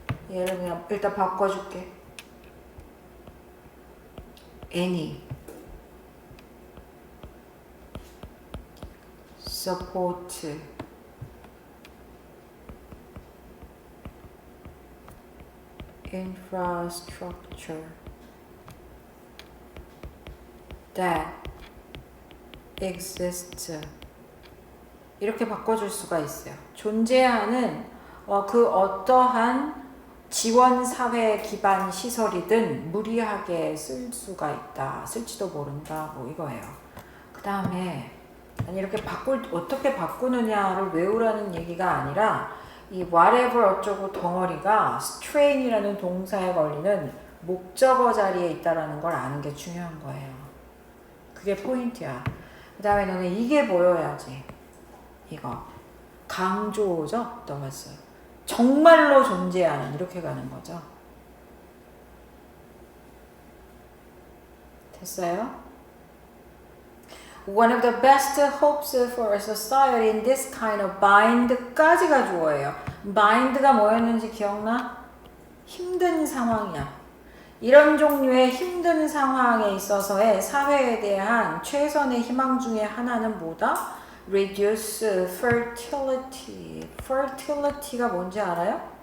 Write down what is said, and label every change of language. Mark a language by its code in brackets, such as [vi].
[ko] 얘를 그냥 일단 바꿔줄게. [en] any support infrastructure that exists. [ko] 이렇게 바꿔줄 수가 있어요. 존재하는 그 어떠한 지원 사회 기반 시설이든 무리하게 쓸 수가 있다. 쓸지도 모른다. 뭐 이거예요. 그 다음에 아니 이렇게 어떻게 바꾸느냐를 외우라는 얘기가 아니라 이 whatever 어쩌고 덩어리가 strain이라는 동사에 걸리는 목적어 자리에 있다라는 걸 아는 게 중요한 거예요. 그게 포인트야. 그 다음에 너는 이게 보여야지. 이거 강조죠. 떠봤어요. 정말로 존재하는 이렇게 가는 거죠. 됐어요? [en] One of the best hopes for a society in this kind of bind [ko] 까지가 주어예요. bind가 뭐였는지 기억나? 힘든 상황이야. 이런 종류의 힘든 상황에 있어서의 사회에 대한 최선의 희망 중에 하나는 뭐다? [en] Reduce fertility. [ko] fertility가 뭔지 알아요?